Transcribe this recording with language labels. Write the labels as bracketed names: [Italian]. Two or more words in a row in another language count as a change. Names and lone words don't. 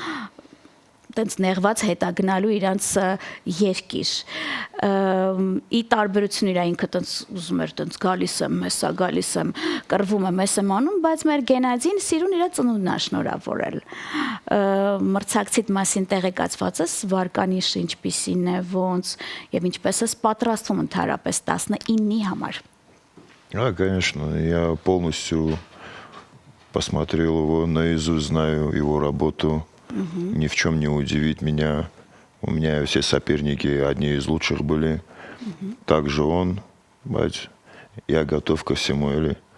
[Armenian] տենց նեղված հետագնալու իրանց երկիր։ Ի տարբերություն իր ինքը տենց ուզում էր տենց գալիս եմ, կռվում եմ, ես եմ անում, բայց մեր Գենադին սիրուն իր ծնունդն է շնորհավորել։ Մրցակցիդ մասին տեղեկացված ես, վարկանիշը ինչպիսին է, ոնց եւ ինչպես ես պատրաստվում ընդհանրապես 19-ի համար։ [Russian] Конечно, я полностью посмотрел его наизусть, знаю его работу. Ни в чем не удивит меня. У меня все соперники одни из лучших были. Также он, бать, я готов ко всему, или?